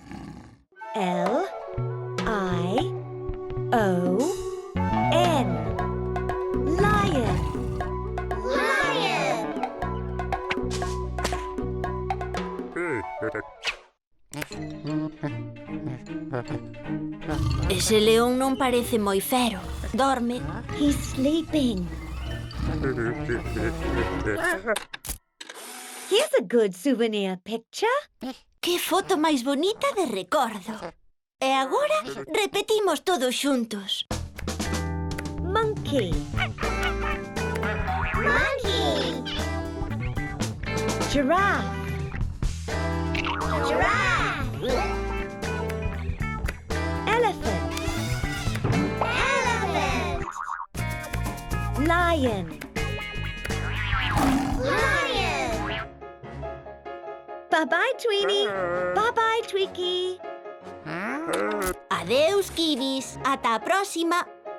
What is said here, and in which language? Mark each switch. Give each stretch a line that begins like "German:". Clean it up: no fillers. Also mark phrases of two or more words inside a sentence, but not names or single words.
English: L-I-O-N. Lion.
Galician: Ese león non parece moi fero. Dorme.
English: He's sleeping. Here's a good souvenir picture.
Galician: Que foto máis bonita de recordo. E agora repetimos todos xuntos.
English: Monkey. Giraffe. Elephant. Lion. Bye-bye, Tweenie. Bye-bye, Tweaky.
Galician: Adeus, Kibis. Ata a próxima.